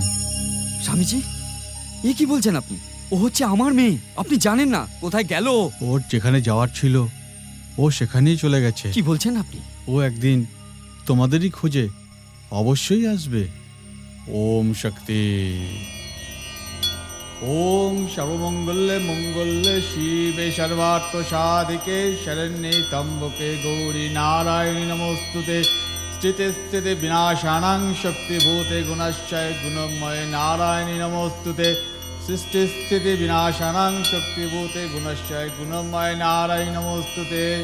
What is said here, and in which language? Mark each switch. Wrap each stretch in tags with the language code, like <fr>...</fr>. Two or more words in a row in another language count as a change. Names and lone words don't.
<bn>স্বামীজি, এ কি বলছেন আপনি? ও হচ্ছে আমার মেয়ে। আপনি জানেন না কোথায় গেল? ওর যেখানে যাওয়ার ছিল ও সেখানেই চলে গেছে। কি বলছেন আপনি? ও একদিন তোমাদেরই খোঁজে অবশ্যই আসবে।</bn> <sa>ওম শক্তি। ओम सर्वमंगल्य मंगल्य शिवे सर्वार्थ साधिके शरण्ये त्र्यंबके गौरी नारायणी नमोस्तुते स्थिते स्थिते विनाशानां शक्तिभूते गुणश्चय गुणमय नारायणी नमोस्तुते सृष्टि स्थिति विनाशानां शक्तिभूते गुणश्चय गुणमय नारायणी नमोस्तुते।</sa>